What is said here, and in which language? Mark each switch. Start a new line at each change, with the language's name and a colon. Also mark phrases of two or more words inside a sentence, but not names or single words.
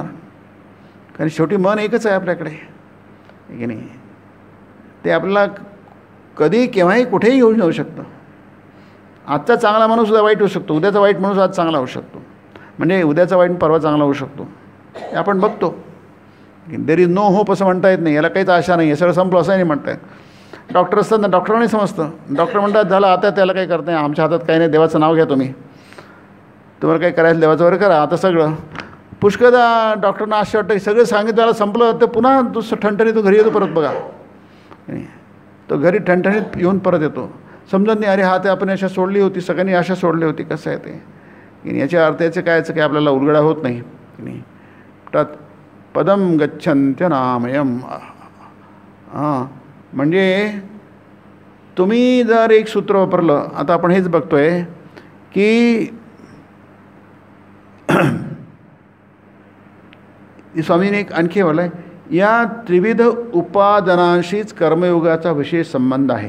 Marathi: कारण शेवटी मन एकच आहे आपल्याकडे, आहे की नाही. ते आपल्याला कधी केव्हाही कुठेही घेऊन जाऊ शकतं. आजचा चांगला माणूस उद्या वाईट होऊ शकतो, उद्याचा वाईट माणूस आज चांगला होऊ शकतो. म्हणजे उद्याचा वाईट परवा चांगला होऊ शकतो. हे आपण बघतो.
English: There is no hope
Marathi: असं म्हणता येत नाही, याला काहीच आशा नाही, हे सगळं संपलं असं नाही म्हणता येत. डॉक्टर असतात ना, डॉक्टरांनी समजतं. डॉक्टर म्हणतात झालं आता त्याला काही करत नाही, आमच्या हातात काही नाही, देवाचं नाव घ्या तुम्ही, तुम्हाला काही करायचं देवाचं वगैरे करा. आता सगळं पुष्कळदा डॉक्टरना असं वाटतं की सगळं सांगितलं त्याला संपलं, तर पुन्हा दुसरं ठणठणीत तो घरी येतो परत. बघा, तो घरी ठणठणीत येऊन परत येतो. समजत नाही, अरे हा ते आपण आशा सोडली होती, सगळ्यांनी आशा सोडली होती. कसं आहे ते, याच्या अर्थाचं कायचं काय आपल्याला उलगडा होत नाही की नाही.
Sanskrit: तत् पदम गच्छन्त्यनामयम.
Marathi: म्हणजे तुम्ही जर एक सूत्र वापरलं, आता आपण हेच बघतोय की स्वामीने एक आणखी बोललं आहे, या त्रिविध उपादानांशीच कर्मयोगाचा विशेष संबंध आहे.